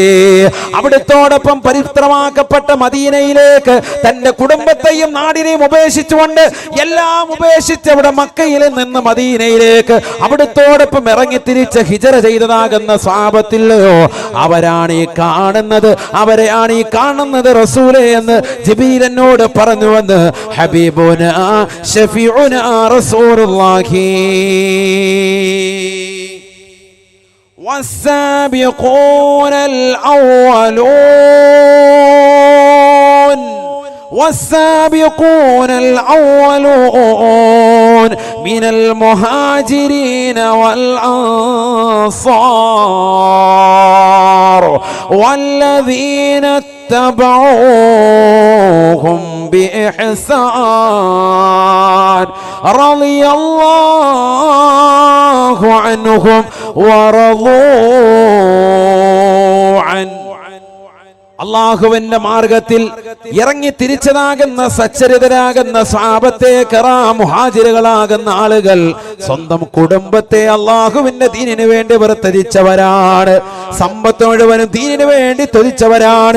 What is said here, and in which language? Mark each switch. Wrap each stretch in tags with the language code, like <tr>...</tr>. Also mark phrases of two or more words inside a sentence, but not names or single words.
<ml>അവിടുത്തോടൊപ്പം പവിത്രമാക്കപ്പെട്ട മദീനയിലേക്ക് തന്റെ കുടുംബത്തെയും നാടിനെയും ഉപേക്ഷിച്ചുകൊണ്ട് എല്ലാം ഉപേക്ഷിച്ച് അവിടെ മക്കയിൽ നിന്ന് മദീനയിലേക്ക് അവിടുത്തോടൊപ്പം ഇറങ്ങി തിരിച്ച് ഹിജറ ചെയ്തതാകുന്ന സ്വഹാബത്തില്ലയോ, അവരാണ് ഈ കാണുന്നത്, അവരെയാണ് ഈ കാണുന്നത് റസൂലേ എന്ന് ജിബ്രീൽ എന്നോട് പറഞ്ഞുവെന്ന്</ml> <ar>حبيبنا شفيعنا رسول الله. والسابقون الأولون من المهاجرين والأنصار والذين اتبعوهم بإحسان رضي الله عنهم ورضوا عنه.</ar> <ml>അള്ളാഹുവിന്റെ മാർഗത്തിൽ ഇറങ്ങി തിരിച്ചതാകുന്ന സച്ചരിതരാകുന്ന സ്വഹാബത്തെ കിറാം മുഹാജിറുകളാകുന്ന ആളുകൾ സ്വന്തം കുടുംബത്തെ അള്ളാഹുവിന്റെ ദീനിനു വേണ്ടി ത്യജിച്ചവരാണ്. സമ്പത്ത് മുഴുവനും ദീനിനു വേണ്ടി ത്യജിച്ചവരാണ്.</ml>